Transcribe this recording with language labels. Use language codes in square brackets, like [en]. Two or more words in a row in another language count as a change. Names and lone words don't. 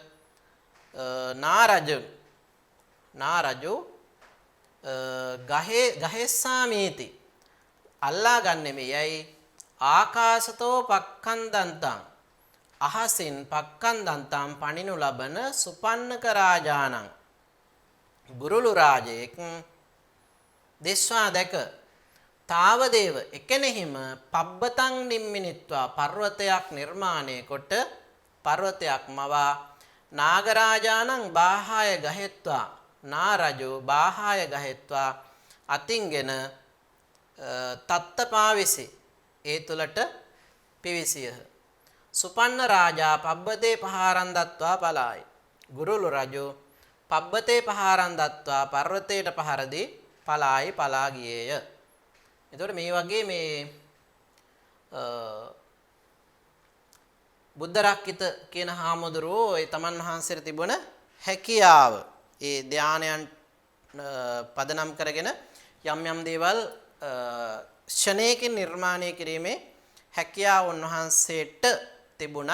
[si] නාරජු ගහෙස්සාමීති අල්ලා ගන්නෙමෙයයි [pi] ආකාශතෝ පක්ඛන්දන්තං [si] අහසින් පක්ඛන්දන්තං පණිනු ලබන [pi] සුපන්නක රාජානං [si] බුරුලු රාජයෙක් දෙස්වා දැක තාවදේව එකෙනෙහිම [pi] පබ්බතං නිම්මිනිත්වා [si] පර්වතයක් නිර්මාණය කොට පර්වතයක් මවා [pi] නාගරාජානං බාහාය ගහෙත්වා [si] නාරජු [pi] බාහාය ගහෙත්වා [si] අතින්ගෙන තත්තපාවිසි ඒ තුලට පිවිසියහ. [pi] සුපන්න රාජා පබ්බතේ පහාරන් දත්වා පලායි. [si] ගුරුලු රජු [pi] පබ්බතේ පහාරන් දත්වා [si] පර්වතයට පහර දී පලා ගියේය. එතකොට මේ වගේ මේ බුද්ධ රක්කිත කියන හාමුදුරුවෝ ඒ තමන් වහන්සේට තිබුණ හැකියාව ඒ ධානයන් පදනම් කරගෙන යම් දේවල් ක්ෂණයකින් නිර්මාණය කිරීමේ හැකියාව උන්වහන්සේට තිබුණා.